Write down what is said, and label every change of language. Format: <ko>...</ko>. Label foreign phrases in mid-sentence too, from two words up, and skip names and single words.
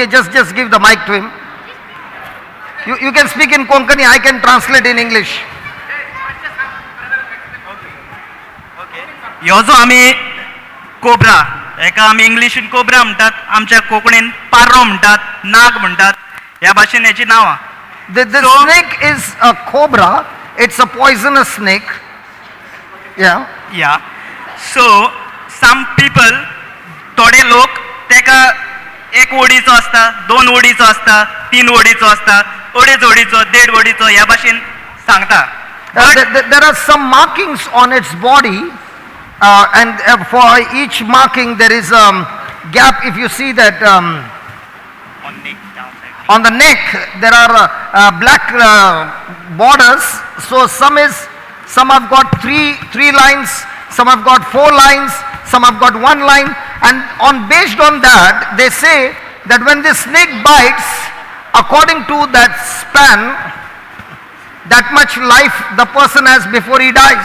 <en>Just give the mic to him. You can speak in Konkani. I can translate in English.</en> <kok>ह्यो जो आमी कोबरा हेका आमी इंग्लिशीन कोबरा म्हणटात, आमच्या कोंकणीन पारो म्हणटात, नाग म्हणटात, ह्या भाशेन हेची नांवां.</kok> <en>The snake is a cobra. It's a poisonous snake. Yeah. So some people,</en> <kok>थोडे लोक तेका एक वडीचो आसता, दोन वडीचो आसता, तीन वडीचो आसता, अडेच वडीचो, देड वडीचो ह्या भाशेन सांगता.</kok> <en>There are some markings on its body, and for each marking there is a gap. If you see that on the neck there are black borders. So some have got three lines, some have got 4 lines, some have got 1 line, and based on that they say that when the snake bites, according to that span, that much life the person has before he dies.</en>